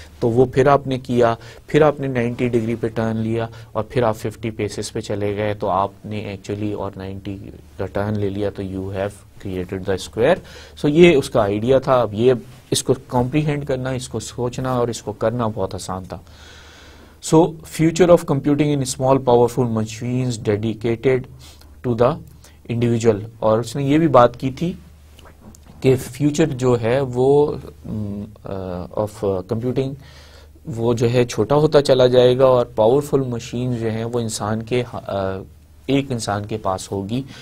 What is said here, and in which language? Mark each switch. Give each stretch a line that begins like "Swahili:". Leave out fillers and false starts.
Urdu: تو وہ پھر آپ نے کیا, پھر آپ نے 90 ڈگری پہ ٹرن لیا اور پھر آپ 50 پیسز پہ چلے گئے, تو آپ نے ایکچولی اور 90 کا ٹرن لے لیا, تو
English: You have created the square.
Urdu: سو یہ اس کا آئیڈیا تھا. اب یہ اس کو کمپریہینڈ کرنا, اس کو سوچنا اور اس کو کرنا بہت آسان تھا.
English: So, future of computing in small powerful machines dedicated to the individual.
Urdu: اور اس نے یہ بھی بات کی تھی کہ فیوچر جو ہے وہ آف کمپیوٹنگ وہ جو ہے چھوٹا ہوتا چلا جائے گا, اور پاورفل مشین جو ہیں وہ انسان کے ایک انسان کے پاس ہوگی.